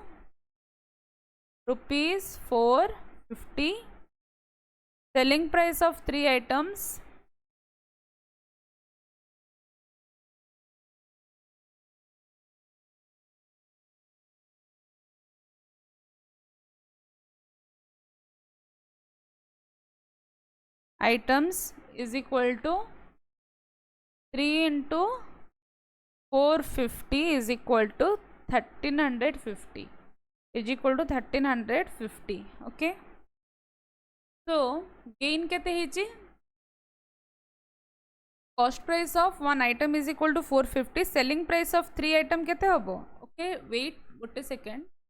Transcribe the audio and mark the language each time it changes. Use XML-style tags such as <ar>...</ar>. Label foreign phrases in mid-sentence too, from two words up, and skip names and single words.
<en>₹450 selling price of 3 items is equal to 3 into 450 is equal to 1350 is equal to 1350 okay so gain</en> <or>କେତେ ହିଚି</or> <en>cost price of one item is equal to 450 selling price of 3 item</en> <or>କେତେ ହବ</or> <en>okay wait</en> <or>ଗୋଟେ ସେକେଣ୍ଡ</or>